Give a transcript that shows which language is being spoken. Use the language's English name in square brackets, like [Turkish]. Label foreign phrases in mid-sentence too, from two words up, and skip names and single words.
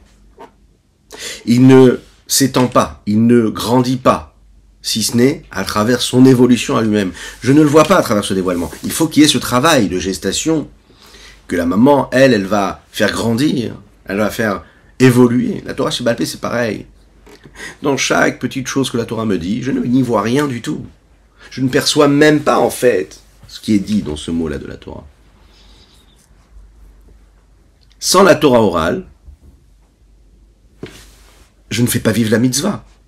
[French] Il ne s'étend pas, il ne grandit pas, si ce n'est à travers son évolution à lui-même. Je ne le vois pas à travers ce dévoilement. Il faut qu'il y ait ce travail de gestation, que la maman, elle va faire grandir, elle va faire évoluer. [Hebrew] La תורה שבעל פה, [French] c'est pareil. Dans chaque petite chose que la Torah me dit, je n'y vois rien du tout. Je ne perçois même pas, en fait, ce qui est dit dans ce mot-là de la Torah. Sans la Torah orale, je ne fais pas vivre la mitzvah.